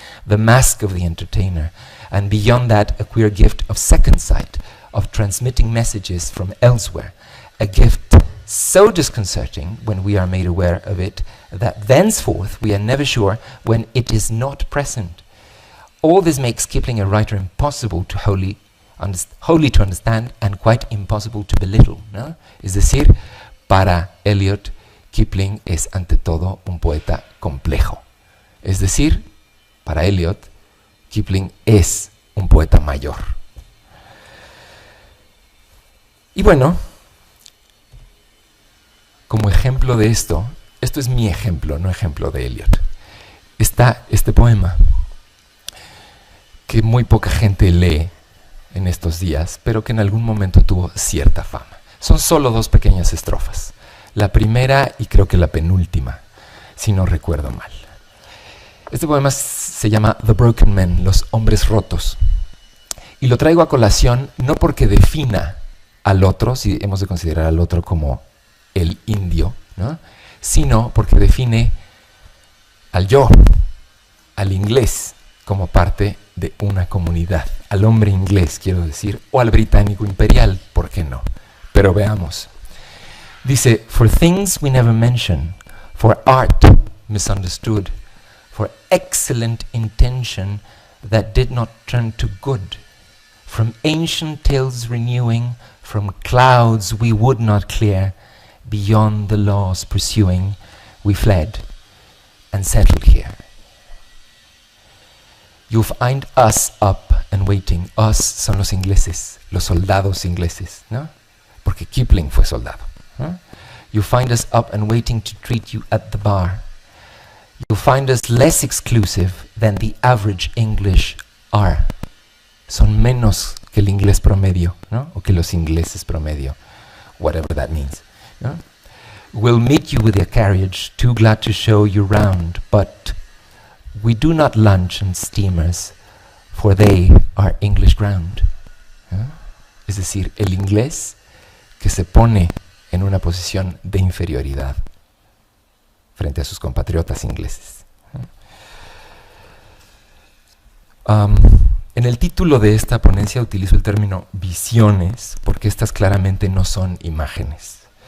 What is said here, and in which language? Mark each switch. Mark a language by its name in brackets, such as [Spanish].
[English] The mask of the entertainer, and beyond that, a queer gift of second sight, of transmitting messages from elsewhere, a gift so disconcerting when we are made aware of it that thenceforth we are never sure when it is not present. All this makes Kipling a writer impossible to wholly to understand and quite impossible to belittle, [Spanish] ¿no? Es decir, para Eliot, Kipling es ante todo un poeta complejo. Es decir, para Eliot, Kipling es un poeta mayor. Y bueno, como ejemplo de esto es mi ejemplo, no ejemplo de Eliot, está este poema que muy poca gente lee en estos días, pero que en algún momento tuvo cierta fama. Son solo 2 pequeñas estrofas. La primera y creo que la penúltima, si no recuerdo mal. Este poema se llama The Broken Men, Los Hombres Rotos. Y lo traigo a colación no porque defina al otro, si hemos de considerar al otro como el indio, ¿no?, sino porque define al yo, al inglés, como parte de una comunidad. Al hombre inglés, quiero decir, o al británico imperial, ¿por qué no? Pero veamos. Dice, [English] for things we never mention, for art misunderstood, for excellent intention that did not turn to good, from ancient tales renewing, from clouds we would not clear, beyond the laws pursuing, we fled and settled here. You'll find us up and waiting. [Spanish] Us son los ingleses, los soldados ingleses, ¿no? Porque Kipling fue soldado, ¿no? [English] You'll find us up and waiting to treat you at the bar. You'll find us less exclusive than the average English are. [Spanish] Son menos que el inglés promedio, ¿no? O que los ingleses promedio, [English] whatever that means, [Spanish] ¿no? [English] We'll meet you with a carriage, too glad to show you round, but we do not lunch on steamers, for they are English ground. [Spanish] Es decir, el inglés que se pone en una posición de inferioridad frente a sus compatriotas ingleses. En el título de esta ponencia utilizo el término visiones, porque estas claramente no son imágenes.